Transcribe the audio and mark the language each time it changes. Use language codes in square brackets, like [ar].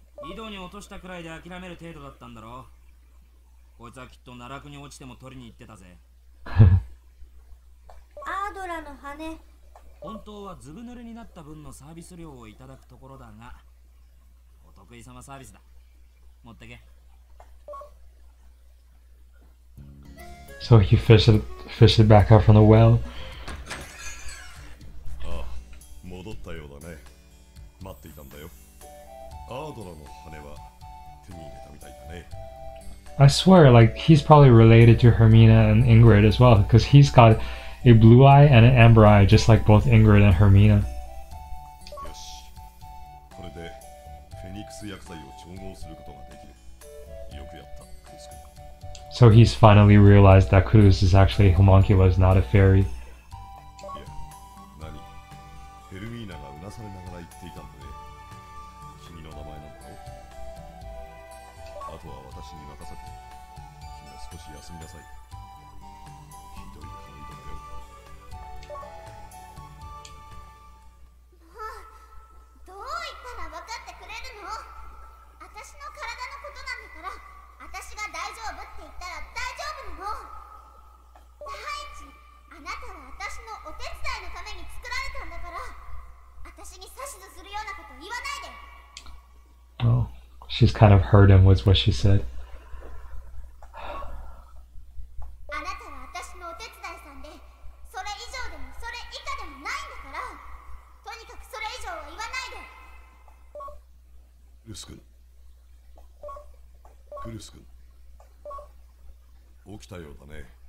[ja] 井戸に落としたくらいで諦める程度だったんだろ。こいつはきっと奈落に落ちても取りに行ってたぜ。アードラの羽。本当はずぶ濡れになった分のサービス料をいただくところだが、お得意様サービスだ。持ってけ。 [en] So he fished it back out from the well. [ja] ああ、戻ったようだね。待っていたんだよ。アードラの羽は手に入れたみたいだね。 [en] I swear, like, he's probably related to Hermina and Ingrid as well, because he's got a blue eye and an amber eye, just like both Ingrid and Hermina. [ja] よし、これでフェニックス薬剤を調合することができる。よくやった、クルス君。 [en] So he's finally realized that Culus is actually a homunculus, not a fairy. [ja] いや、何？ヘルミーナがうなされながら言っていたんだね。君の名前なんだろ？あとは私に任せて。君は少し休みなさい。ひどい顔色だよ。どう言ったら分かってくれるの？私の体のことなんだから、私が大丈夫って言ったら大丈夫なの。第一、あなたは私のお手伝いのために作られたんだから、私に指図するようなこと言わないで。 [en] Oh, she's kind of hurt him with what she said. [ja] あなたは私のお手伝いさんで、それ以上でもそれ以下でもないんだから、とにかくそれ以上は言わないで。ルス君、クルス君、起きたようだね。